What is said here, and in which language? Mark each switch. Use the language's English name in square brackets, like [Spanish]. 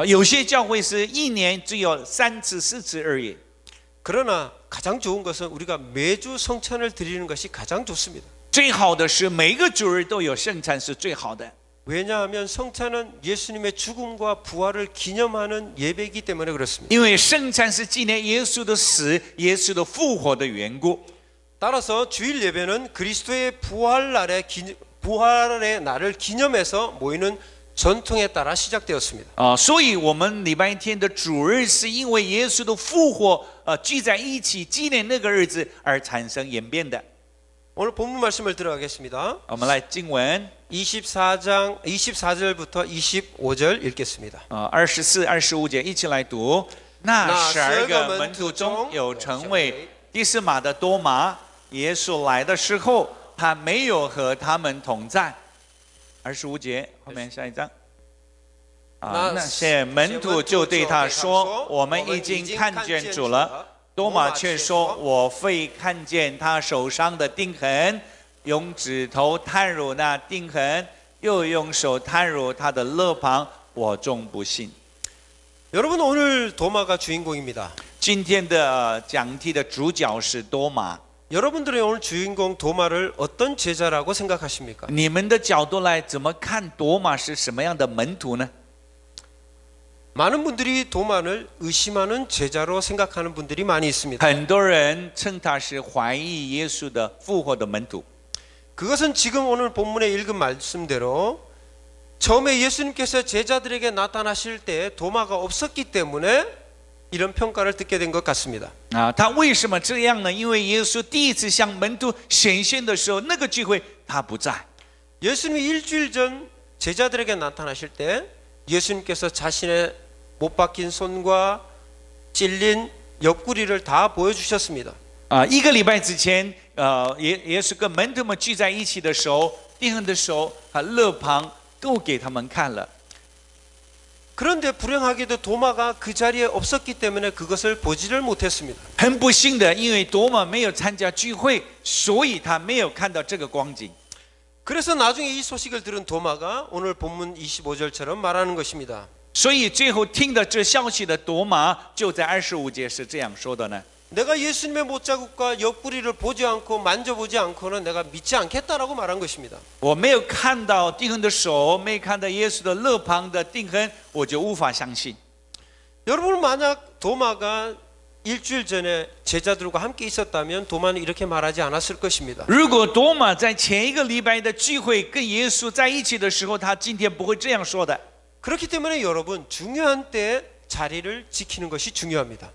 [Chinese] 有些教会是一年只有3次、4次而已。 [Korean] 그러나 가장 좋은 것은 우리가 매주 성찬을 드리는 것이 가장 좋습니다. [Chinese] 最好的是每个主日都有圣餐是最好的。 [Korean] 왜냐하면 성찬은 예수님의 죽음과 부활을 기념하는 예배이기 때문에 그렇습니다. [Chinese] 因为圣餐是纪念耶稣的死、耶稣的复活的缘故。 [Korean] 따라서 주일 예배는 그리스도의 부활의 날을 기념해서 모이는 전통에 따라 시작되었습니다. [Chinese] 所以我们礼拜天的主日是因为耶稣的复活，聚在一起纪念那个日子而产生演变的。 [Korean] 오늘 본문 말씀을 들어가겠습니다. [Chinese] 我们来经文 [Korean] 24장 24절부터 25절 읽겠습니다. [Chinese] 24、25节一起来读。那12个门徒中有称为第四马的多马，耶稣来的时候，他没有和他们同在。 25节后面下一章。那些门徒就对他说：“我们已经看见主了。” 多马却说：“我非看见他手上的钉痕，用指头探入那钉痕，又用手探入他的肋旁，我终不信。” [Korean] 여러분 오늘 도마가 주인공입니다. [Chinese] 今天的讲题的主角是多马。 [Korean] 여러분들의 오늘 주인공 도마를 어떤 제자라고 생각하십니까? [Chinese] 你们的角度来怎么看多马是什么样的门徒呢？ [Korean] 많은 분들이 도마를 의심하는 제자로 생각하는 분들이 많이 있습니다. [Chinese] 很多人称他是怀疑耶稣的复活的门徒。 [Korean] 그것은 지금 오늘 본문에 읽은 말씀대로 처음에 예수님께서 제자들에게 나타나실 때 도마가 없었기 때문에 이런 평가를 듣게 된 것 같습니다. [Chinese] 他为什么这样呢？因为耶稣第一次向门徒显现的时候，那个聚会他不在。 [Korean] 예수님이 일주일 전 제자들에게 나타나실 때 예수님께서 자신의 못 박힌 손과 찔린 옆구리를 다 보여주셨습니다. [Chinese] 一个礼拜之前，耶稣跟门徒们聚在一起的时候，钉痕的时候，肋旁都给他们看了。 [Korean] 그런데 불행하게도 도마가 그 자리에 없었기 때문에 그것을 보지를 못했습니다. [Chinese] 很不幸的，因为多马没有参加聚会，所以他没有看到这个光景。 [Korean] 그래서 나중에 이 소식을 들은 도마가 오늘 본문 25절처럼 말하는 것입니다. [Chinese] 所以最后听到这消息的多马，就在25节是这样说的呢。 [Korean] 내가 예수님의 못자국과 옆구리를 보지 않고 만져보지 않고는 내가 믿지 않겠다라고 말한 것입니다. [Chinese] 我没有看到钉痕的手，没有看到耶稣的肋旁的钉痕，我就无法相信。 [Korean] 여러분 만약 도마가 일주일 전에 제자들과 함께 있었다면 도마는 이렇게 말하지 않았을 것입니다. [Chinese] 如果多马在前一个礼拜的聚会跟耶稣在一起的时候，他今天不会这样说的。 [Korean] 그렇기 때문에 여러분 중요한 때에 자리를 지키는 것이 중요합니다.